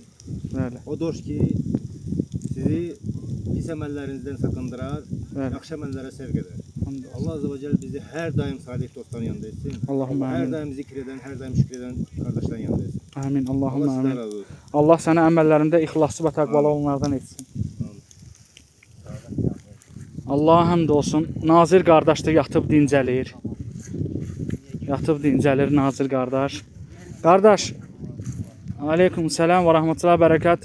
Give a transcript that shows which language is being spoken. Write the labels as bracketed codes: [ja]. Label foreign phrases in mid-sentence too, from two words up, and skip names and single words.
[az] Bəli. [tr] O dost ki sizi pis emellerinizden sakındırar, Evet. yakşı emellere sevk eder. Hamdolsun. Allah [ar] عز وجل [tr] bizi her daim salih dostların yanında etsin. Allahümme Her amin. daim zikreden, her daim şükreden kardeşlerin yanında etsin. Amin. Allahümme Allah sizden amin. razı olsun. [az] Allah səni əməllərində ixlaslı və təqvalı olanlardan etsin. Allah'a həmd olsun. Nazir qardaş da yatıb dincəlir. Yatıb dincəlir Nazir qardaş. [ar] Qardaş, عليكم السلام ورحمة الله وبركاته.